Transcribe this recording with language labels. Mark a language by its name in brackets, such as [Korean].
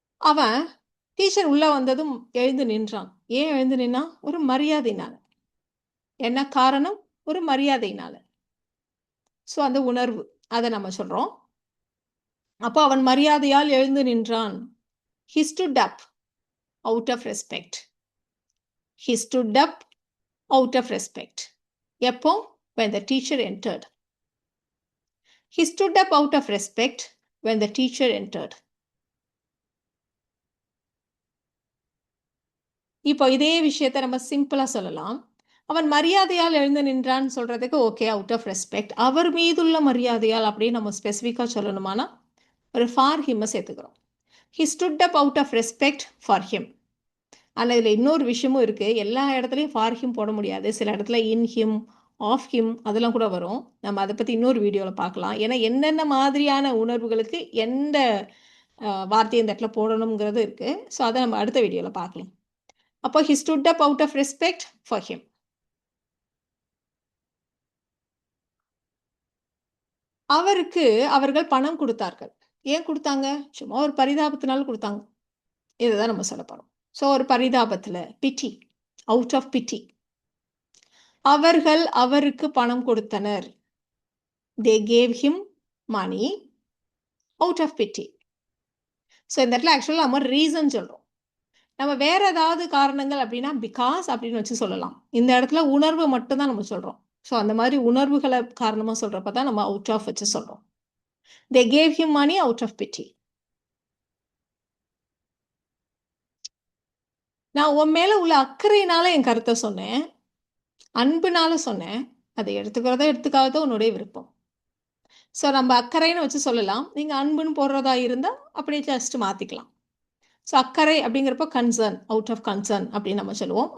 [Tamil] அவன் டீச்சர் உள்ள வந்ததும் எழுந்து நின்றான். ஏன் எழுந்து நின்னான்? ஒரு மரியாதையினால. என்ன காரணம்? ஒரு மரியாதையினால. ஸோ அந்த உணர்வு அதை நம்ம சொல்றோம். அப்போ அவன் மரியாதையால் எழுந்து நின்றான். [English] He stood up out of respect. He stood up out of respect. [Tamil] எப்போ? [English] When the teacher entered. He stood up out of respect when the teacher entered. [Tamil] இப்போ இதே விஷயத்தை நம்ம சிம்பிளாக சொல்லலாம். அவன் மரியாதையால் எழுந்து நின்றான்னு சொல்றதுக்கு ஓகே, [English] Out of respect. [Tamil] அவர் மீதுள்ள மரியாதையால் அப்படின்னு நம்ம ஸ்பெசிஃபிக்காக சொல்லணுமானா ஒரு ஃபார் ஹிம்மை சேர்த்துக்கிறோம். [English] He stood up out of respect for him. [Tamil] ஆனால் இதில் இன்னொரு விஷயமும் இருக்குது. எல்லா இடத்துலையும் ஃபார் ஹிம் போட முடியாது. சில இடத்துல இன் ஹிம், ஆஃப் ஹிம் அதெல்லாம் கூட வரும். நம்ம அதை பற்றி இன்னொரு வீடியோவில் பார்க்கலாம். ஏன்னா என்னென்ன மாதிரியான உணர்வுகளுக்கு எந்த வார்த்தையை இந்த இடத்துல போடணுங்கிறது இருக்குது. ஸோ அதை நம்ம அடுத்த வீடியோவில் பார்க்கலாம். அப்போ [English] He stood up out of respect for him. [Tamil] அவருக்கு அவர்கள் பணம் கொடுத்தார்கள். ஏன் கொடுத்தாங்க? சும்மா ஒரு பரிதாபத்தினால கொடுத்தாங்க. இதுதான் நம்ம சொல்ல போகிறோம். ஸோ ஒரு பரிதாபத்தில், பிட்டி, [English] Out of pity. [Tamil] அவர்கள் அவருக்கு பணம் கொடுத்தனர். [English] they gave him money out of pity. [Tamil] So இந்த இடத்துல ஆக்சுவலாக நம்ம ரீசன் சொல்கிறோம். நம்ம வேற ஏதாவது காரணங்கள் அப்படின்னா பிகாஸ் அப்படின்னு வச்சு சொல்லலாம். இந்த இடத்துல உணர்வு மட்டும்தான் நம்ம சொல்கிறோம். ஸோ அந்த மாதிரி உணர்வுகளை காரணமாக சொல்கிறப்ப தான் நம்ம அவுட் ஆஃப் வச்சு சொல்கிறோம். [English] they gave him money out of pity. [Tamil] நான் உன் மேலே உள்ள அக்கறையினால என் கருத்தை சொன்னேன், அன்புனால சொன்னேன். அதை எடுத்துக்கிறதோ எடுத்துக்காதோ உன்னுடைய விருப்பம். ஸோ நம்ம அக்கறைன்னு வச்சு சொல்லலாம். நீங்கள் அன்புன்னு போடுறதா இருந்தால் அப்படியே ஜஸ்ட் மாற்றிக்கலாம். ஸோ அக்கறை அப்படிங்கிறப்ப கன்சர்ன், [English] out of concern [Tamil] அப்படின்னு நம்ம சொல்லுவோம்.